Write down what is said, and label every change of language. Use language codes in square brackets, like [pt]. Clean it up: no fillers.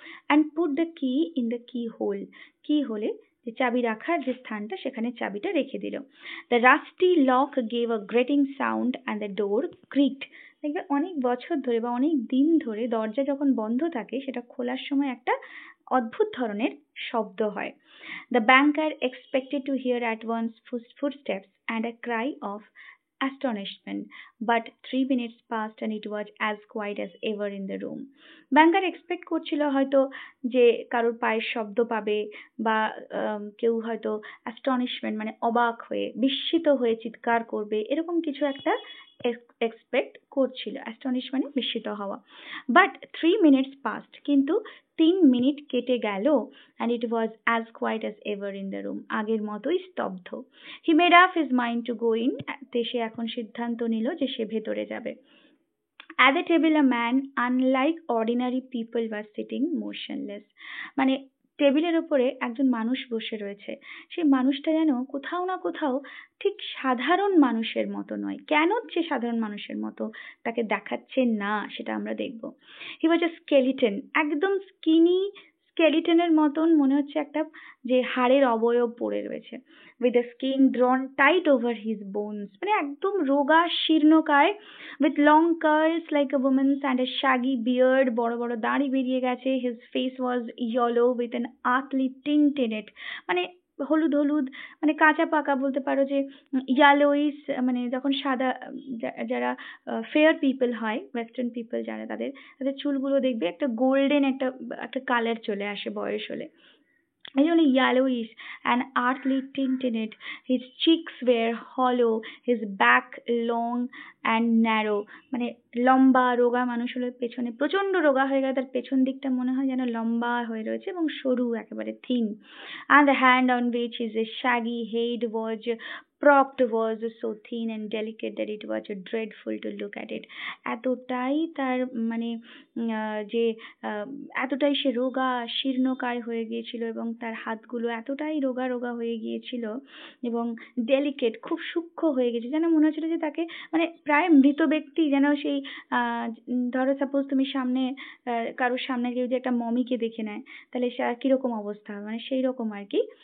[en] and put the key in the key hole, key হোলে, [bn] যে চাবি রাখার যে স্থানটা, সেখানে চাবিটা রেখে দিল। [en] The rusty lock gave a grating sound and the door creaked. [bn] দেখবে অনেক বছর ধরে বা অনেক দিন ধরে দরজা যখন বন্ধ থাকে, সেটা খোলার সময় একটা অদ্ভুত ধরনের শব্দ হয়। [en] The banker expected to hear at once footsteps and a cry of astonishment, but 3 minutes passed and it was as quiet as ever in the room. [bn] Banker expect করছিল হয়তো যে কারোর পায়ের শব্দ পাবে, বা কেউ হয়তো অ্যাস্টনিশমেন্ট মানে অবাক হয়ে, বিস্মিত হয়ে চিৎকার করবে, এরকম কিছু একটা এক্সপেক্ট করছিল। অ্যাস্টনিশ মানে বিস্মিত হওয়া। [en] but 3 minutes passed, [bn] কিন্তু 3 মিনিট কেটে গেল, [en] and it was as quiet as ever in the room, [bn] আগের মতোই স্তব্ধ। [en] He made up his mind to go in, [bn] সে এখন সিদ্ধান্ত নিল যে সে ভেতরে যাবে। [en] At the table a man unlike ordinary people was sitting motionless, [bn] মানে টেবিলের উপরে একজন মানুষ বসে রয়েছে। সেই মানুষটা যেন কোথাও না কোথাও ঠিক সাধারণ মানুষের মতো নয়। কেন সে সাধারণ মানুষের মতো তাকে দেখাচ্ছে না, সেটা আমরা দেখব। [en] he was a skeleton, [bn] একদম স্কিনি স্কেলিটনের মতন মনে হচ্ছে, একটা যে হাড়ের অবয়ব পড়ে রয়েছে। [en] with the skin drawn tight over his bones, [bn] মানে একদম রোগা শীর্ণকায়। [en] with long curls like a woman's and a shaggy beard, [bn] বড় বড় দাড়ি বেরিয়ে গেছে। [en] his face was yellow with an earthly tint in it, [bn] মানে হলুদ হলুদ, মানে কাঁচা পাকা বলতে পারো, যে ইয়ালোইস, মানে যখন সাদা, যারা ফেয়ার পিপল হয়, ওয়েস্টার্ন পিপল যারা, তাদের তাদের চুলগুলো দেখবে একটা গোল্ডেন একটা একটা কালার চলে আসে বয়স হলে, এই জন্য [en] yellowish and earthly tint in it. His cheeks were hollow, his back long and narrow, [bn] মানে লম্বা রোগা মানুষ হলে পেছনে প্রচন্ড রোগা হয়ে গেলে তার পেছন দিকটা মনে হয় যেন লম্বা হয়ে রয়েছে এবং সরু, একেবারে thin. [en] And the hand on which his shaggy head was propped was so thin and delicate that it was dreadful to look at it. [bn] এতটাই তার মানে যে এতটাই সে রোগা শীর্ণকায় হয়ে গিয়েছিল, এবং তার হাতগুলো এতটাই রোগা রোগা হয়ে গিয়েছিল এবং ডেলিকেট, খুব সূক্ষ্ম হয়ে গেছে, যেন মনে হচ্ছিল যে তাকে মানে প্রায় মৃত ব্যক্তি, যেন সেই ধরো সাপোজ তুমি সামনে কারোর সামনে কেউ যদি একটা মমিকে দেখে নেয়, তাহলে সে কিরকম অবস্থা হবে, মানে সেই রকম আর কি।